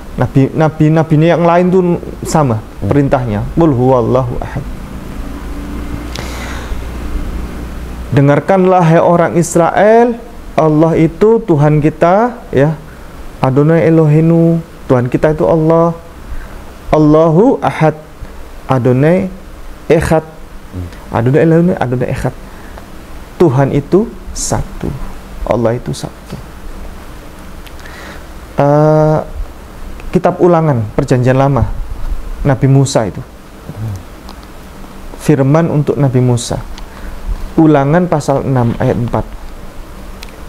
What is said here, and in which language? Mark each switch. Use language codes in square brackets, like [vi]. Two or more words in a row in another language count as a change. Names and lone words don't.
[id] Nabi yang lain tuh sama perintahnya. [ar] قل هو الله أحد. [id] Dengarkanlah hai orang Israel, Allah itu Tuhan kita, ya. [he] אדוני אלוהינו, [id] Tuhan kita itu Allah. [ar] الله أحد. [he] אדוני אחד. אדוני אלוהינו, אדוני אחד. [id] Tuhan itu satu. Allah itu satu. Kitab Ulangan Perjanjian Lama, Nabi Musa itu. Firman untuk Nabi Musa. Ulangan pasal 6 ayat 4.